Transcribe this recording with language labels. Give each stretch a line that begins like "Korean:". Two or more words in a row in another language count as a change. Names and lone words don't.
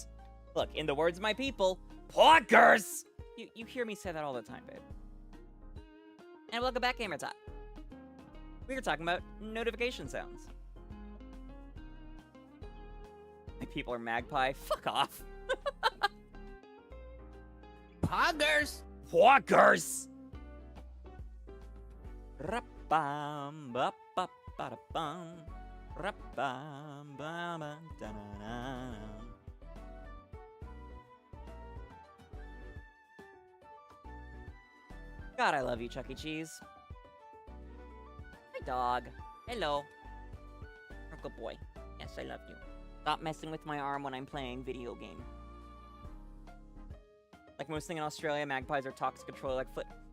English: Look, in the words of my people, POKERS! You hear me say that all the time, babe. And welcome back, 𝑹𝒊𝒈𝒕. We were talking about notification sounds. My people are magpie. Fuck off. Poggers! POKERS! Ra-bam, ba-ba-ba-da-bum. Ra-bam, ba-ba-da-da-da. God, I love you, Chuck E. Cheese. Hi, dog. Hello. You're a good boy. Yes, I love you. Stop messing with my arm when I'm playing video game. Like most things in Australia, magpies are toxic control like Flit.